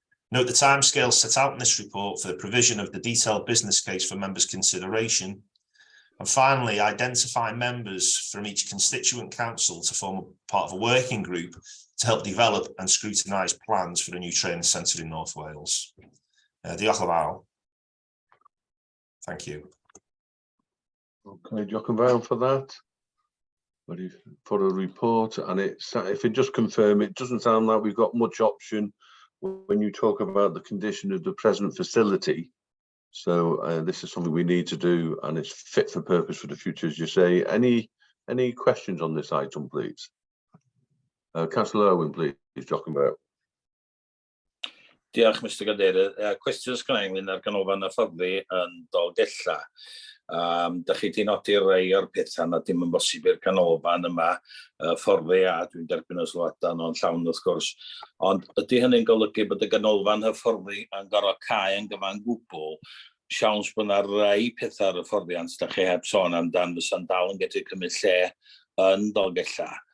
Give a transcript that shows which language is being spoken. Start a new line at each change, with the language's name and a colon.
English: Note the timescales set out in this report for the provision of the detailed business case for members' consideration. And finally, identify members from each constituent council to form part of a working group to help develop and scrutinise plans for the new training centre in North Wales.
Welsh: Diolch yn fawr.
English: Thank you. Okay,
Welsh: diolch yn fawr
English: for that. Ready for a report, and if it just confirm, it doesn't sound like we've got much option when you talk about the condition of the present facility. So this is something we need to do, and it's fit for purpose for the future, as you say. Any questions on this item, please? Councillor Owen, please, talking about.
Welsh: Diolch, Mr Cadeirydd. Cwestiwn sgynna i ynglyn â'r ganolfan hyfforddi yn Dolgella. Da chi di nodi rei o'r pethau na dim yn bosib i'r canolfan yma fforddi, a dwi'n derbyn y sylwadau nhw'n llawn wrth gwrs. Ond ydy hynny'n golygu bod y ganolfan hyfforddi yn gorfod cau yn gyfan gwbl, siawns bod yna rei pethau ar y fforddiant da chi heb sôn amdan fysa'n dal yn gallu cymryd lle yn Dolgella.